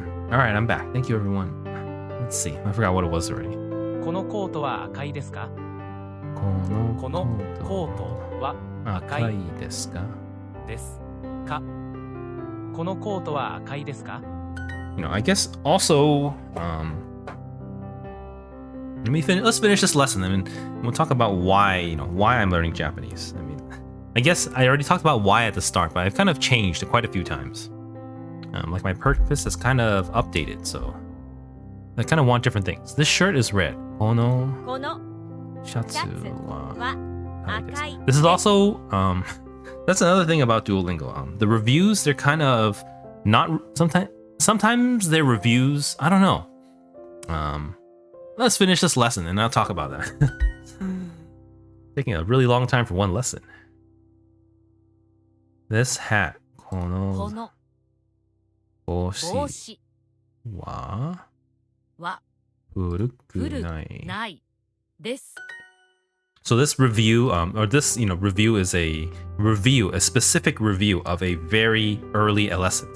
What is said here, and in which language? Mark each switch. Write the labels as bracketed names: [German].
[English] All right, I'm back. Thank you, everyone. Let's see. I forgot what it was already. [Japanese] このコートは赤いですか？このこのコートは赤いですか？ですか？このコートは赤いですか？ [English] You know, I guess also, let's finish this lesson. I mean, we'll talk about why I'm learning Japanese. I mean, I guess I already talked about why at the start, but I've kind of changed quite a few times. Like my purpose has kind of updated, so I kind of want different things. This shirt is red. [Japanese] Kono shatsu wa akai desu. [English] This is also that's another thing about Duolingo. The reviews, they're kind of not sometimes they're reviews. I don't know. Let's finish this lesson and I'll talk about that. Taking a really long time for one lesson. This hat. [Japanese] Kono 帽子は古くないです。 [English] So this review, or this, review is a specific review of a very early lesson.